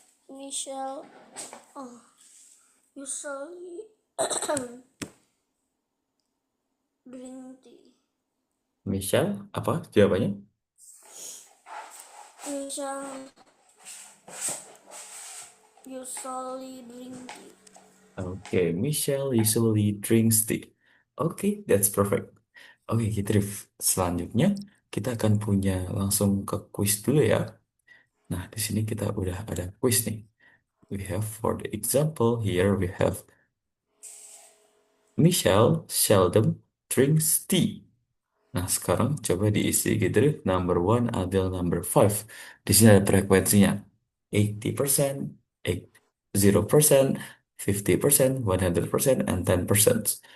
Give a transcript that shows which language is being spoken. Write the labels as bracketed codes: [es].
[en] Michelle usually drink tea. [id] Michelle, apa jawabannya? [en] Michelle usually drink tea. Okay, Michelle usually drinks tea. Okay, that's perfect. Oke, Kitrif. [id] Selanjutnya kita akan punya langsung ke quiz dulu ya. Nah, di sini kita udah ada quiz nih. [en] We have for the example here we have Michelle seldom drinks tea. [id] Nah, sekarang coba diisi gitu deh, [en] number one until number five. [id] Di sini ada frekuensinya. 80%, 0%, 50%, 100%, and 10%.